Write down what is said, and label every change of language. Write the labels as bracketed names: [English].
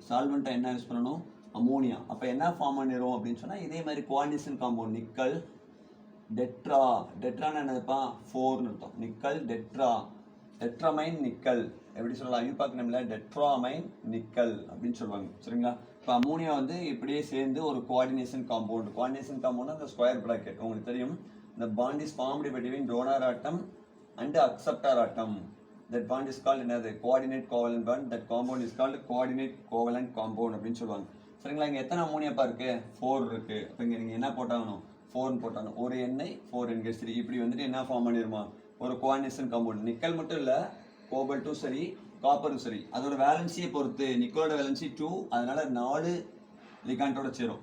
[Tamil] சால்வெண்ட்டாக என்ன யூஸ் பண்ணணும், அமோனியா. அப்போ என்ன ஃபார்ம் பண்ணிடும் அப்படின்னு சொன்னால் இதே மாதிரி கோஆர்டினேஷன் காம்பவுண்ட் நிக்கல் டெட்ரா. டெட்ரான்னு என்னதுப்பா, 4ன்னு அர்த்தம். நிக்கல் டெட்ரா, டெட்ராமைன் நிக்கல் எப்படி சொல்லலாம், இது பார்க்கணும்ல, டெட்ராமைன் நிக்கல் அப்படின்னு சொல்லுவாங்க. சரிங்களா, இப்போ அமோனியா வந்து இப்படியே சேர்ந்து ஒரு கோஆர்டினேஷன் காம்பவுண்ட். கோஆர்டினேஷன் காம்பவுண்ட் அந்த ஸ்கொயர் பிராக்கெட் உங்களுக்கு தெரியும். [English] The bond is formed between donor atom and acceptor atom. That bond is called another coordinate covalent bond. That compound is called coordinate covalent compound [Tamil] அப்படின்னு சொல்லுவாங்க. சரிங்களா, இங்கே எத்தனை அமோனியாப்பா இருக்கு, 4 இருக்கு. அப்போ இங்கே நீங்கள் என்ன போட்டாகணும், 4 போட்டாகணும். ஒரு எண்ணெய் 4 NH3 இப்படி வந்துட்டு என்ன ஃபார்ம் பண்ணிடுமா, ஒரு கோஆர்டினேஷன் காம்பவுண்ட். நிக்கல் மட்டும் இல்லை, கோபல்ட்டும் சரி, காப்பரும் சரி, அதோட வேலன்சியை பொறுத்து. நிக்கலோட வேலன்சி 2, அதனால 4 லிகாண்டோட சேரும்.